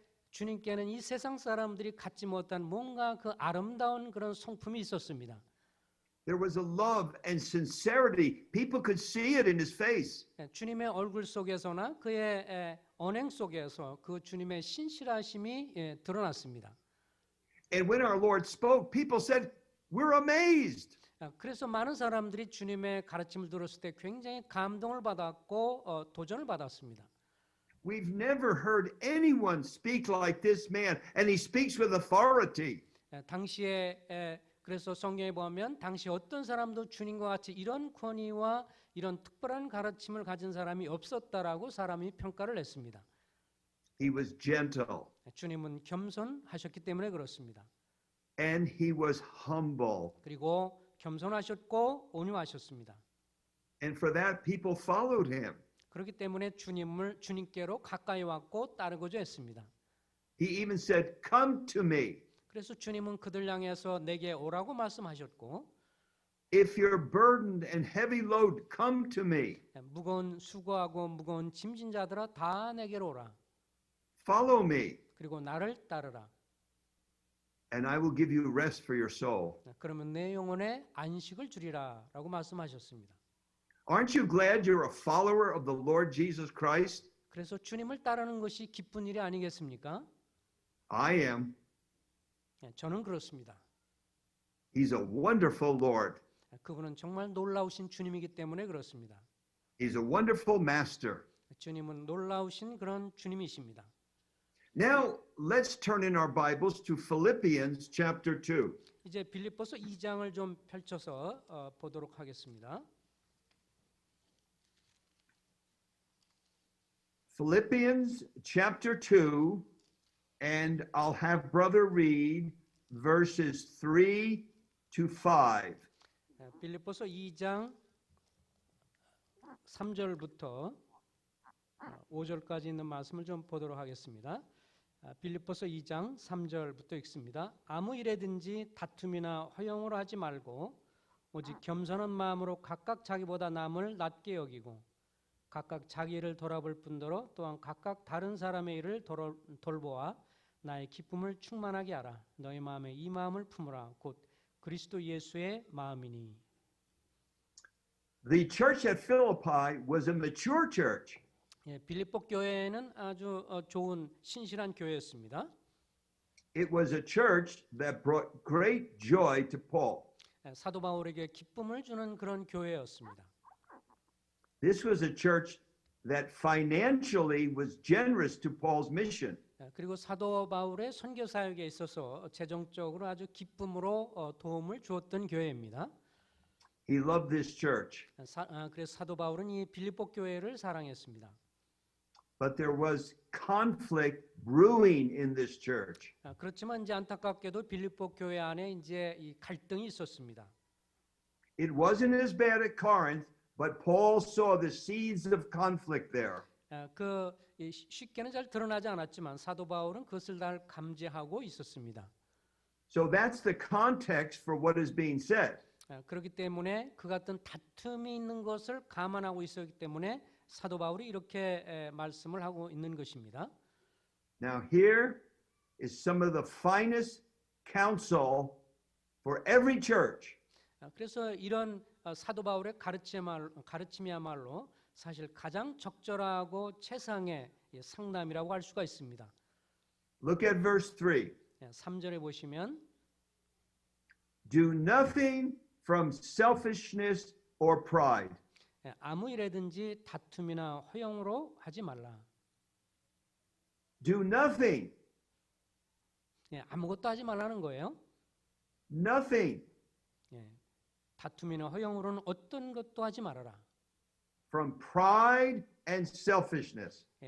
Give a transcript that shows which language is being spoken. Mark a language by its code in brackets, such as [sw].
[ko] 주님께는 이 세상 사람들이 갖지 못한 뭔가 그 아름다운 그런 성품이 있었습니다. [en] There was a love and sincerity. People could see it in his face. [ko] 주님의 얼굴 속에서나 그의 언행 속에서 그 주님의 신실하심이 드러났습니다. [en] And when our Lord spoke, people said, "We're amazed." [ko] 그래서 많은 사람들이 주님의 가르침을 들었을 때 굉장히 감동을 받았고 도전을 받았습니다. [en] We've never heard anyone speak like this man, and he speaks with authority. [ko] 당시에 그래서 성경에 보면 당시 어떤 사람도 주님과 같이 이런 권위와 이런 특별한 가르침을 가진 사람이 없었다라고 사람이 평가를 했습니다. [en] He was gentle, [ko] 주님은 겸손하셨기 때문에 그렇습니다. [en] and he was humble. [ko] 그리고 겸손하셨고 온유하셨습니다. [en] And for that, people followed him. [ko] 그렇기 때문에 주님께로 가까이 왔고 따르고자 했습니다. [en] He even said, "Come to me. [ko] 그래서 주님은 그들 향해서 내게 오라고 말씀하셨고 [en] If you're burdened and heavy load, come to me. [ko] 무거운 수고하고 무거운 짐진 자들아 다 내게로 오라. [en] Follow me." [ko] 그리고 나를 따르라. [en] and I will give you rest for your soul. [ko] 그러면 내 영혼에 안식을 주리라라고 말씀하셨습니다. [en] Aren't you glad you're a follower of the Lord Jesus Christ? [ko] 그래서 주님을 따르는 것이 기쁜 일이 아니겠습니까? [en] I am. [ko] 저는 그렇습니다. [en] He's a wonderful Lord. [ko] 그분은 정말 놀라우신 주님이기 때문에 그렇습니다. [en] He's a wonderful master. [ko] 주님은 놀라우신 그런 주님이십니다. [en] Now, let's turn in our Bibles to Philippians chapter 2. [ko] 이제 빌립보서 2장을 좀 펼쳐서 보도록 하겠습니다. [en] Philippians chapter 2, and I'll have brother read verses 3 to 5. [ko] 빌립보서 2장 3절부터 5절까지 있는 말씀을 좀 보도록 하겠습니다. 빌립보서 2장 3절부터 읽습니다. 아무 일에든지 다툼이나 허영으로 하지 말고 오직 겸손한 마음으로 각각 자기보다 남을 낮게 여기고 각각 자기 일을 돌아볼 뿐더러 또한 각각 다른 사람의 일을 돌보아 나의 기쁨을 충만하게 하라. 너희 마음에 이 마음을 품으라. 곧 그리스도 예수의 마음이니. [en] The church at Philippi was a mature church. [ko] 빌립보 교회는 아주 좋은 신실한 교회였습니다. [en] It was a church that brought great joy to Paul. [ko] 사도 바울에게 기쁨을 주는 그런 교회였습니다. [en] This was a church that financially was generous to Paul's mission. [ko] 그리고 사도 바울의 선교 사역에 있어서 재정적으로 아주 기쁨으로 도움을 주었던 교회입니다. [en] He loved this church. [ko] 그래서 사도 바울은 이 빌립보 교회를 사랑했습니다. [en] But there was conflict brewing in this church. [ko] 그렇지만 이제 안타깝게도 빌립보 교회 안에 이제 이 갈등이 있었습니다. [en] It wasn't as bad at Corinth, but Paul saw the seeds of conflict there. [ko] 쉽게는 잘 드러나지 않았지만 사도 바울은 그것을 잘 감지하고 있었습니다. [en] So that's the context for what is being said. [ko] 그렇기 때문에 그 같은 다툼이 있는 것을 감안하고 있었기 때문에 사도 바울이 이렇게 말씀을 하고 있는 것입니다. [en] Now here is some of the finest counsel for every church. [ko] 그래서 이런 사도 바울의 가르침이야말로 사실 가장 적절하고 최상의 상담이라고 할 수가 있습니다. [en] Look at verse 3. [ko] 3절에 보시면 [en] Do nothing from selfishness or pride. [ko] 아무 일에든지 다툼이나 허영으로 하지 말라. [en] Do nothing. [ko] 아무것도 하지 말라는 거예요. [en] Nothing [ko] 다툼이나 허영으로는 어떤 것도 하지 말아라. [en] from pride and selfishness.